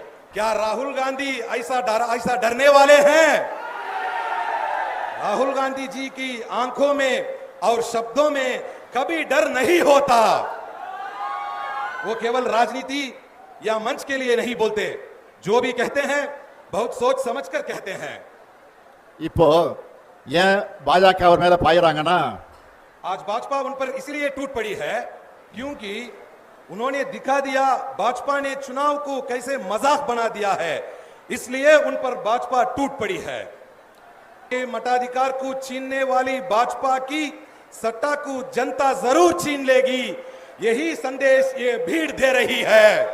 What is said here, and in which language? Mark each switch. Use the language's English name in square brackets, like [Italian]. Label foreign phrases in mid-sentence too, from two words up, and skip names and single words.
[Hindi] क्या राहुल गांधी ऐसा डरने वाले हैं? राहुल गांधी जी की आंखों में और शब्दों में कभी डर नहीं होता। वो केवल राजनीति या मंच के लिए नहीं बोलते, जो भी कहते हैं बहुत सोच समझकर कहते हैं। [Tamil] இப்போ ஏன் பாஜக அவர் மேல பாயிறாங்கன்னா [Hindi] आज भाजपा उन पर इसलिए टूट पड़ी है क्योंकि उन्होंने दिखा दिया भाजपा ने चुनाव को कैसे मजाक बना दिया है, इसलिए उन पर भाजपा टूट पड़ी है। ये मताधिकार को छीनने वाली भाजपा की सत्ता को जनता जरूर छीन लेगी, यही संदेश ये भीड़ दे रही है।